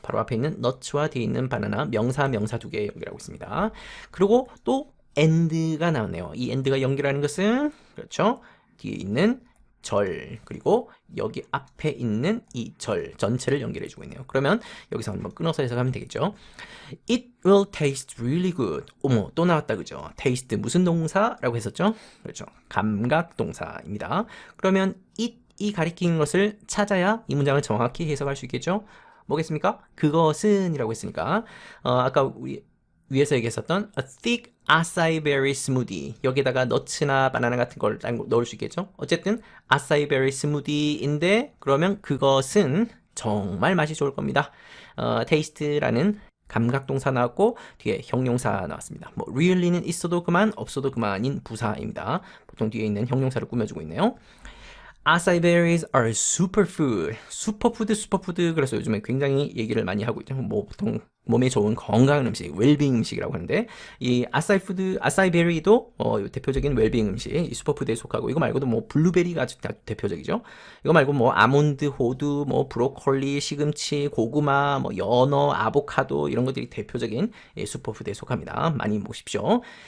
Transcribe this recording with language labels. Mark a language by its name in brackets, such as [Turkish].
[Korean] 바로 앞에 있는 nuts와 뒤에 있는 바나나 명사 두 개 연결하고 있습니다. 그리고 또 and가 나오네요. 이 and가 연결하는 것은 그렇죠. 뒤에 있는 절 그리고 여기 앞에 있는 이 절 전체를 연결해주고 있네요. 그러면 여기서 한번 끊어서 해석하면 되겠죠. [English] It will taste really good. [Korean] 어머 또 나왔다 그죠. taste 무슨 동사라고 했었죠? 그렇죠. 감각 동사입니다. 그러면 it이 가리키는 것을 찾아야 이 문장을 정확히 해석할 수 있겠죠. 뭐겠습니까? 그것은 이라고 했으니까 아까 우리 위에서 얘기했었던 [English] a thick acai berry smoothie [Korean] 여기다가 너츠나 바나나 같은 걸 넣을 수 있겠죠. 어쨌든 acai berry smoothie인데 그러면 그것은 정말 맛이 좋을 겁니다. taste라는 감각동사 나왔고 뒤에 형용사 나왔습니다. 뭐 really는 있어도 그만 없어도 그만인 부사입니다. 보통 뒤에 있는 형용사를 꾸며주고 있네요. [English] Acai berries are superfood. [Korean] 슈퍼푸드. 그래서 요즘에 굉장히 얘기를 많이 하고 있죠. 뭐 보통 몸에 좋은 건강한 음식, 웰빙 음식이라고 하는데 이 아사이 베리도 대표적인 웰빙 음식, 이 슈퍼푸드에 속하고 이거 말고도 뭐 블루베리가 아주 대표적이죠. 이거 말고 뭐 아몬드, 호두, 뭐 브로콜리, 시금치, 고구마, 뭐 연어, 아보카도 이런 것들이 대표적인 슈퍼푸드에 속합니다. 많이 보십시오.